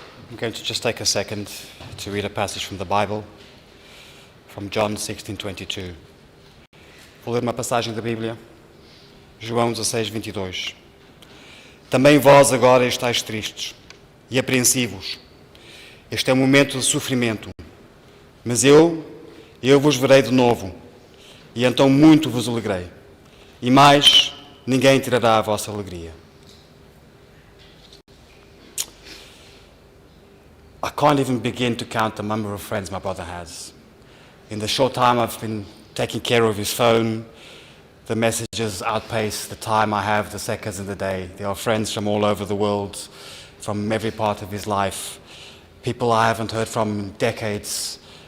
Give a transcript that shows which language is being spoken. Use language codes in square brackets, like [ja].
[en] I'm going to just take a second to read a passage from the Bible, from John 16:22. [pt] Vou ler uma passagem da Bíblia, João 16:22. Também vós agora estáis tristes e apreensivos. Este é um momento de sofrimento, mas eu vos verei de novo, e então muito vos alegrei, e mais ninguém tirará a vossa alegria. [en] I can't even begin to count the number of friends my brother has. In the short time I've been taking care of his phone, the messages outpace the time I have, the seconds in the day. There are friends from all over the world, from every part of his life, people I haven't heard from in decades.